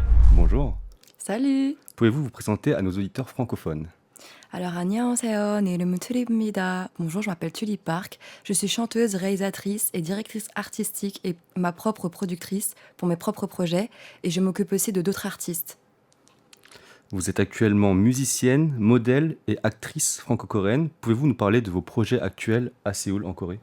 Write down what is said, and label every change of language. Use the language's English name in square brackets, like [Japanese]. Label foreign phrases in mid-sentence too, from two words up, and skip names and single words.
[French] Bonjour. Salut! Pouvez-vous vous présenter à nos auditeurs francophones? Alors, [Korean] 안녕하세요. 내 이름은 툴립입니다. [French] Bonjour, je m'appelle Tulip Park. Je suis chanteuse, réalisatrice et directrice artistique et ma propre productrice pour mes propres projets. Et je m'occupe aussi de d'autres artistes. Vous êtes actuellement musicienne, modèle et actrice franco-coréenne. Pouvez-vous nous parler de vos projets actuels à Séoul, en Corée?